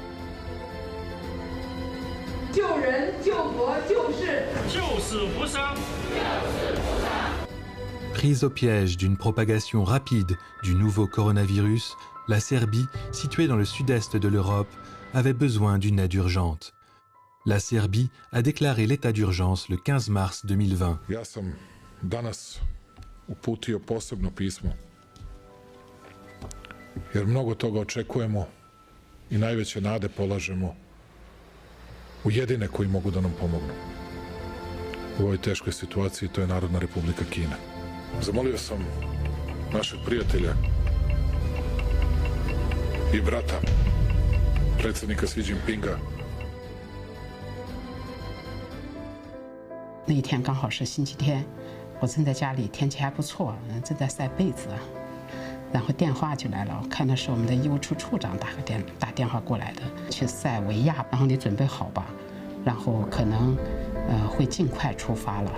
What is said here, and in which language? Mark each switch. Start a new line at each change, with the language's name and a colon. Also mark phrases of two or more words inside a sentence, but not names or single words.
French: Prise au piège d'une propagation rapide du nouveau coronavirus, la Serbie, située dans le sud-est de l'Europe, avait besoin d'une aide urgente. La Serbie a déclaré l'état d'urgence le 15 mars 2020.
Serbian: Ja sam danas uputio posebno pismo, jer mnogo toga očekujemo i najveće nade polažemo u jedine koji mogu da nam pomognu. U ovoj teškoj situaciji to je Narodna Republika Kina. Zamolio sam našeg prijatelja i brata, predsjednika Xi Jinpinga.
Chinese: 那一天刚好是星期天，我正在家里，天气还不错，正在晒被子，然后电话就来了，我看到是我们的医务处处长打电话过来的，去塞维亚，然后你准备好吧，然后可能会尽快出发了。